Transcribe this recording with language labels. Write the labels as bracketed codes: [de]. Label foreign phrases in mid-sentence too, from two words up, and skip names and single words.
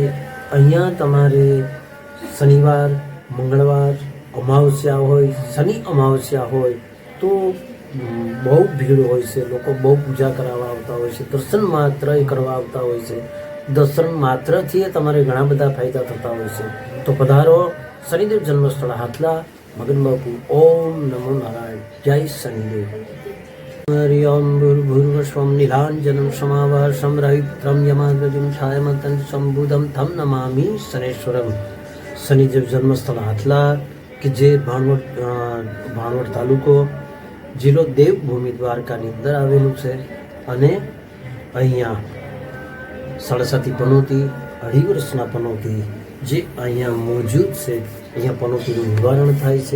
[gu] અહીંયા તમારે શનિવાર, મંગળવાર, અમાવસ્યા હોય, શનિ અમાવસ્યા હોય તો બહુ ભીડ હોય છે, લોકો બહુ પૂજા કરાવવા આવતા હોય છે, દર્શન માત્ર કરવા આવતા હોય છે। દર્શન માત્રથી તમારે ઘણા બધા ફાયદા થતા હોય છે। તો પધારો, શનિદેવ જન્મસ્થળ હાથલા, મગન બાપુ। ઓમ નમો નારાયણ। જય શનિદેવ। [sa] हरि ओम भूर्भुवस्वं नीलाञ्जनं समाभासं रवित्रं यमाग्रजं छायामतं संबुधं तं नमामि शनेश्वरम। [gu] શનિદેવ જન્મસ્થળ હાથલા કે જે ભાણવડ તાલુકો જિલ્લો દેવભૂમિ દ્વારકાની અંદર આવેલું છે અને અહીંયા સરસ્વતી પનોતી 2.5 વર્ષના પનોતી જે અહીંયા મોજૂદ છે, અહીંયા પનોતીનું નિવારણ થાય છે।